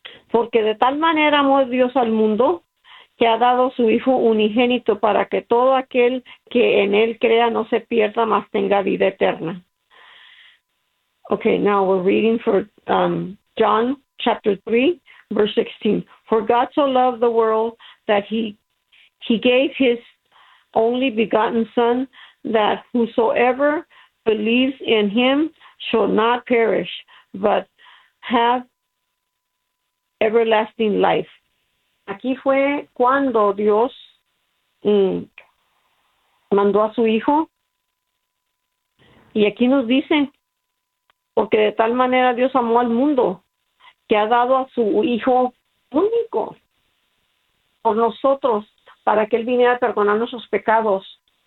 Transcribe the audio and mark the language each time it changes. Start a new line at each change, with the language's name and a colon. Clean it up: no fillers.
Spanish: Porque de tal manera amó Dios al mundo, que ha dado su Hijo unigénito para que todo aquel que en él crea no se pierda, mas tenga vida eterna.
English: Okay, now we're reading for John chapter 3, verse 16. For God so loved the world that he gave his only begotten Son, that whosoever believes in him shall not perish, but have everlasting life.
Spanish: Aquí fue cuando Dios mandó a su Hijo. Y aquí nos dicen, porque de tal manera Dios amó al mundo, que ha dado a su Hijo único por nosotros, para que Él viniera a perdonar nuestros pecados.